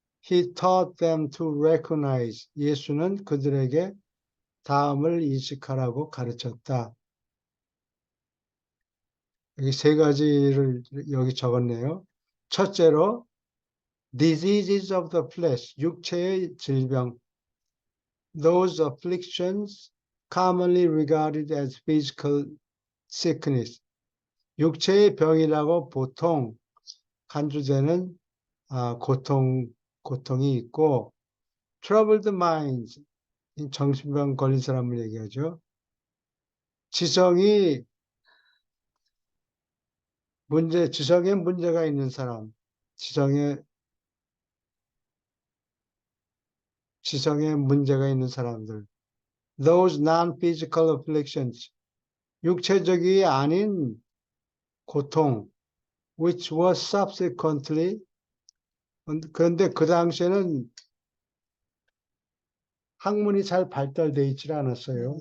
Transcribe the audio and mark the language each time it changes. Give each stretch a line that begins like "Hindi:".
English: He taught them to recognize.
Korean: 예수는 그들에게 다음을 인식하라고 가르쳤다. 여기 세 가지를 여기 적었네요. 첫째로
English: diseases of the flesh,
Korean: 육체의 질병,
English: those afflictions commonly regarded as physical sickness,
Korean: 육체의 병이라고 보통 간주되는 고통이 있고,
English: troubled minds,
Korean: 정신병 걸린 사람을 얘기하죠. 지성에 문제가 있는 사람, 지성에 문제가 있는 사람들,
English: those non-physical afflictions,
Korean: 육체적이 아닌 고통,
English: which was subsequently,
Korean: 그런데 그 당시에는 학문이 잘 발달되어 있지 않았어요.